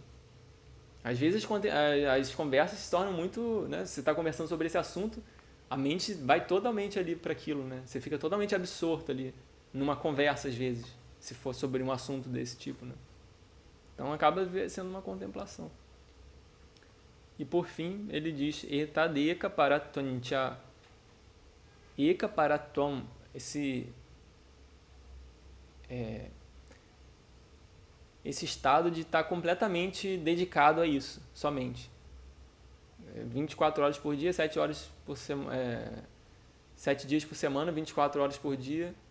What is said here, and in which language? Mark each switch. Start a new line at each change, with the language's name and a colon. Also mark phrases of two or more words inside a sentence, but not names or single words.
Portuguese: Às vezes as conversas se tornam muito, né? Você está conversando sobre esse assunto, a mente vai totalmente ali para aquilo, né? Você fica totalmente absorto ali numa conversa às vezes, se for sobre um assunto desse tipo, né? Então acaba sendo uma contemplação. E por fim ele diz
Sanskrit: etadeka paratvancha. Eka paratvam,
Portuguese: esse estado de estar completamente dedicado a isso, somente. 24 horas por dia, 7 dias por semana, 24 horas por dia.